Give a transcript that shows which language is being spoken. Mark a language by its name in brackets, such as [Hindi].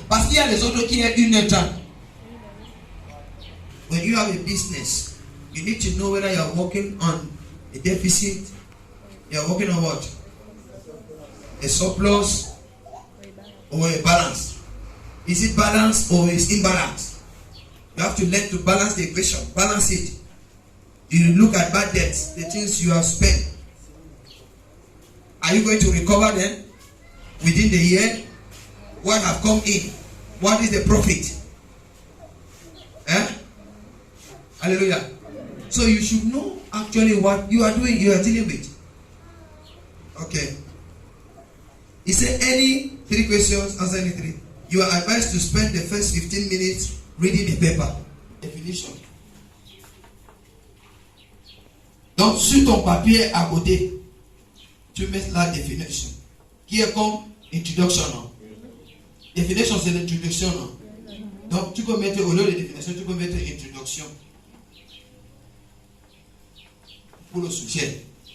[French] Parce qu'il y a les autres qui est 1h30. [English] When you have a business, you need to know whether you're working on a deficit, you're working on what? A surplus or a balance. Is it balanced or is imbalanced? You have to learn to balance the equation, balance it. You look at bad debts, the things you have spent. Are you going to recover them within the year? What have come in? What is the profit? Hallelujah. So you should know actually what you are doing, you are dealing with. Okay. He said any 3 questions, answer any 3. You are advised to spend the first 15 minutes reading the paper. Definition. [French] Donc sur ton papier à côté, tu mets la définition. Qui est comme introduction. Non? Definition c'est l'introduction. Non? Donc, tu peux mettre, au lieu de définition, tu peux mettre introduction pour le sujet.